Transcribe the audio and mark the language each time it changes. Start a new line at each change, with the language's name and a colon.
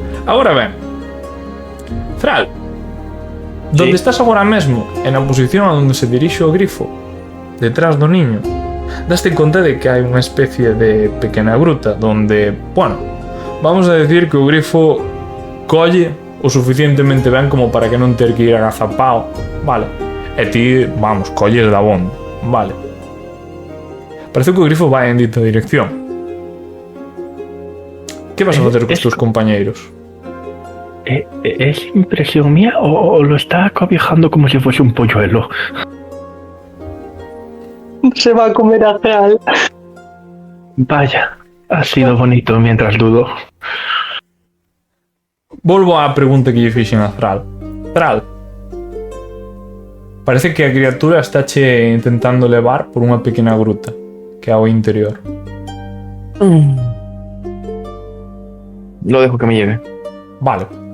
Galician: Agora ben, Thrall, donde estás agora mesmo, en a posición a donde se dirixe o grifo, detrás do niño, daste conta de que hai unha especie de pequena gruta donde, bueno, vamos a decir que o grifo colle o suficientemente ben como para que non ter que ir agazapao, vale? E ti, vamos, colles da bonda, vale? Parece que o grifo vai en dita dirección. Que vas a facer cos teus compañeiros?
Spanish: ¿Es impresión mía o lo está cobijando como si fuese un polluelo? Se va a comer a Thrall. Vaya, ha sido bonito mientras dudo.
Galician: Volvo á pregunta que lle fixen a Thrall. Thrall, parece que a criatura estáche intentando levar por unha pequena gruta que é ao interior.
Spanish: Lo dejo que me lleve. Vale.